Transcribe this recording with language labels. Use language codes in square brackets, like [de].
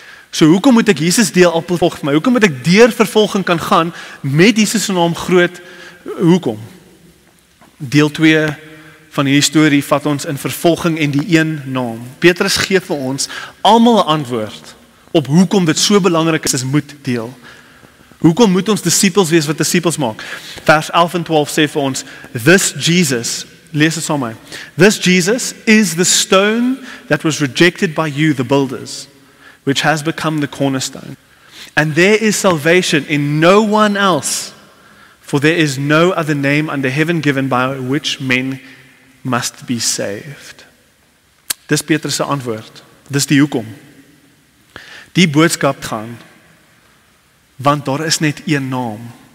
[af] So hoekom moet ek Jesus deel al vervolging vir my? Hoekom moet ek deur vervolging kan gaan, met Jesus se naam groot, hoekom? Deel 2 van die storie vat ons in vervolging en die een naam. Petrus gee vir ons almal 'n antwoord op hoekom dit so belangrik is, moet deel. Hoekom moet ons disippels wees wat disippels maak? Vers 11 en 12 sê vir ons, [en] this Jesus, [af] lees dit saam met my, [en] this Jesus is the stone that was rejected by you, the builders, which has become the cornerstone. And there is salvation in no one else, for there is no other name under heaven given by which men must be saved. [af] Dis Petrus se antwoord. Dis die hoekom. Die boodskap gaan, want daar is net een naam.